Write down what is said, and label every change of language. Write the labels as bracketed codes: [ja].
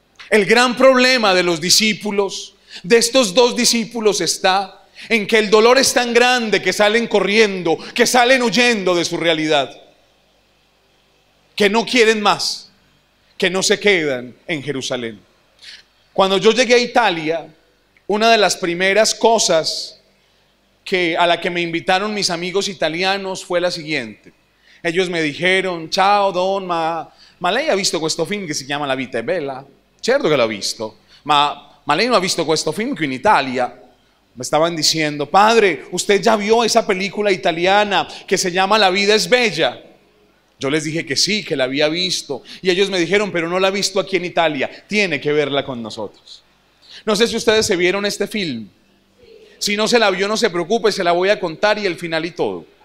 [es] El gran problema de los discípulos, de estos dos discípulos, está en que el dolor es tan grande que salen corriendo, que salen huyendo de su realidad, que no quieren más, que no se quedan en Jerusalén. Cuando yo llegué a Italia, una de las primeras cosas a la que me invitaron mis amigos italianos fue la siguiente. Ellos me dijeron: [it] ciao Don, ma lei ha visto questo film che si chiama La vita è bella? Certo che l'ho visto, ma lei non ha visto questo film qui in Italia? [es] Me estaban diciendo: padre, usted ya vio esa película italiana que se llama La vida es bella. Yo les dije que sí, que la había visto, y ellos me dijeron: pero no la ha visto aquí en Italia, tiene que verla con nosotros. No sé si ustedes se vieron este film. Si no se la vio, no se preocupe, se la voy a contar y el final y todo.